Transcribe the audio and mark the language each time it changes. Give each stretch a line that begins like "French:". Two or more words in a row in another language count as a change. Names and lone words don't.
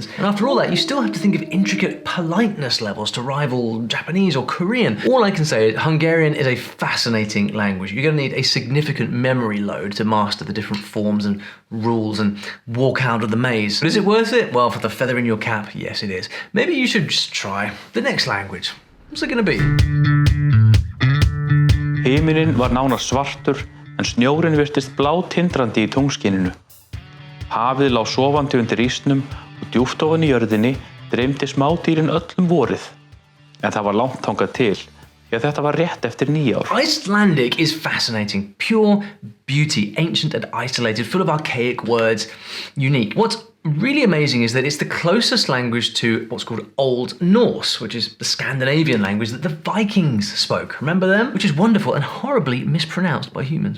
English: And after all that, you still have to think of intricate politeness levels to rival Japanese or Korean. All I can say is Hungarian is a fascinating language. You're going to need a significant memory load to master the different forms and rules and walk out of the maze. But is it worth it? Well, for the feather in your cap, yes it is. Maybe you should just try the next language. What's it going to be?
Icelandic: Himinninn var nánast svartur, en snjórinn virtist blátindrandi í tunglskininu. Hafið lá sofandi undir ísnum og djúpt ofan í jörðinni dreymdi smádýrin öllum vorið. En það var langt þangað til, því þetta var rétt eftir 9 ár.
English: Icelandic is fascinating. Pure beauty, ancient and isolated, full of archaic words, unique. What's really amazing is that it's the closest language to what's called Old Norse, which is the Scandinavian language that the Vikings spoke. Remember them? Which is wonderful and horribly mispronounced by humans.